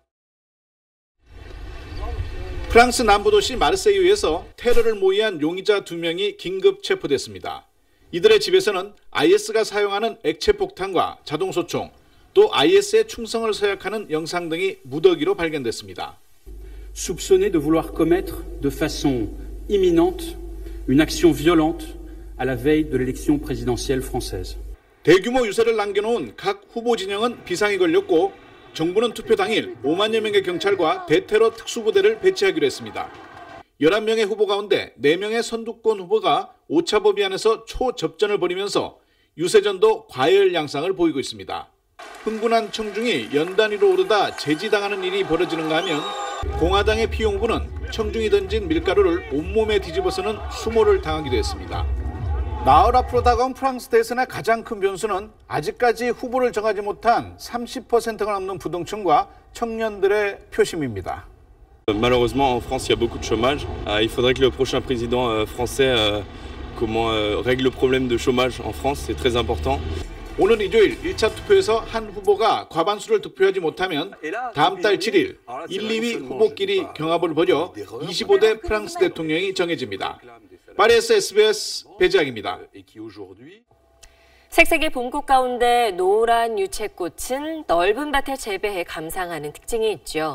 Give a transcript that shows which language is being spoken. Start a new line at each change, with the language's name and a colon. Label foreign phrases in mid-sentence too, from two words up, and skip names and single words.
Korean: 프랑스 남부도시 마르세유에서 테러를 모의한 용의자 2명이 긴급 체포됐습니다. 이들의 집에서는 IS가 사용하는 액체폭탄과 자동소총, 또 IS의 충성을 서약하는 영상 등이 무더기로 발견됐습니다.
French: soupçonné de vouloir commettre de façon imminente une action violente à la veille de l'élection présidentielle française.
Korean: 대규모 유세를 남겨놓은 각 후보 진영은 비상이 걸렸고 정부는 투표 당일 5만여 명의 경찰과 대테러 특수부대를 배치하기로 했습니다. 11명의 후보 가운데 4명의 선두권 후보가 오차 범위 안에서 초접전을 벌이면서 유세전도 과열 양상을 보이고 있습니다. 흥분한 청중이 연단위로 오르다 제지당하는 일이 벌어지는가 하면 공화당의 피용 후보는 청중이 던진 밀가루를 온몸에 뒤집어서는 수모를 당하기도 했습니다. 나흘 앞으로 다가온 프랑스 대선의 가장 큰 변수는 아직까지 후보를 정하지 못한 30%가 넘는 부동층과 청년들의 표심입니다.
French: Malheureusement, en France, il y a beaucoup de chômage. Il faudrait que le prochain président français règle le problème de chômage en France. C'est très important.
Korean: 오는 일요일 1차 투표에서 한 후보가 과반수를 득표하지 못하면 다음 달 7일 1, 2위 후보끼리 경합을 벌여 25대 프랑스 대통령이 정해집니다. 파리에서 SBS 배지학입니다. 색색의 봄꽃 가운데 노란 유채꽃은 넓은 밭에 재배해 감상하는 특징이 있죠.